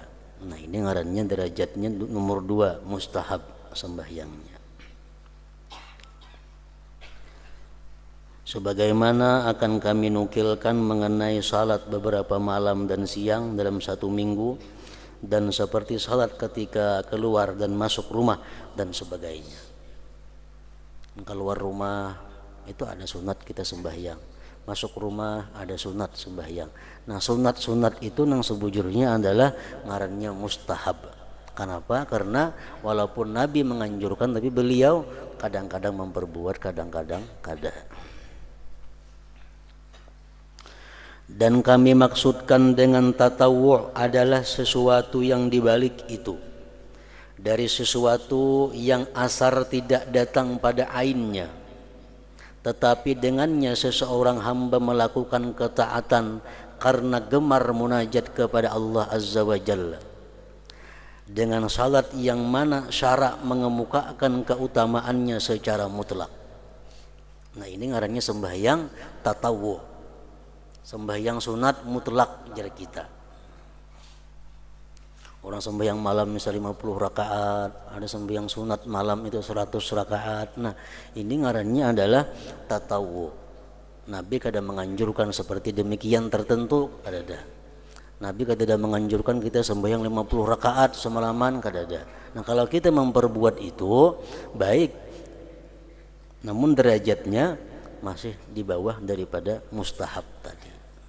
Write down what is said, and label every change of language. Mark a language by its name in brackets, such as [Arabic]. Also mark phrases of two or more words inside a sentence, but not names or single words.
[Banjar] Nah, ini ngarannya derajatnya nomor 2, mustahab sembahyangnya. [Indonesian] Sebagaimana akan kami nukilkan mengenai salat beberapa malam dan siang dalam satu minggu, dan seperti salat ketika keluar dan masuk rumah dan sebagainya. Keluar rumah itu ada sunat kita sembahyang, masuk rumah ada sunat sembahyang. [Banjar] Nah, sunat-sunat itu nang sebujurnya adalah ngarannya mustahab. [Indonesian] Kenapa? Karena walaupun Nabi menganjurkan, tapi beliau kadang-kadang memperbuat, kadang-kadang kada. Dan kami maksudkan dengan tatawwu' adalah sesuatu yang dibalik itu, dari sesuatu yang asar tidak datang pada ainnya, tetapi dengannya seseorang hamba melakukan ketaatan karena gemar munajat kepada Allah [Arabic] عز وجل, [Indonesian] dengan salat yang mana syarak mengemukakan keutamaannya secara mutlak. [Banjar] Nah, ini ngarannya sembahyang tatawwu', sembahyang sunat mutlak jar kita. [Indonesian] Orang sembahyang malam misalnya 50 rakaat, ada sembahyang sunat malam itu 100 rakaat. [Banjar] Nah, ini ngarannya adalah tatawwu. [Indonesian] Nabi kadang menganjurkan seperti demikian tertentu, ada. [Banjar] Nabi kadang menganjurkan kita sembahyang 50 rakaat semalaman, kada. [Indonesian] Nah, kalau kita memperbuat itu baik, namun derajatnya masih di bawah daripada mustahab tadi.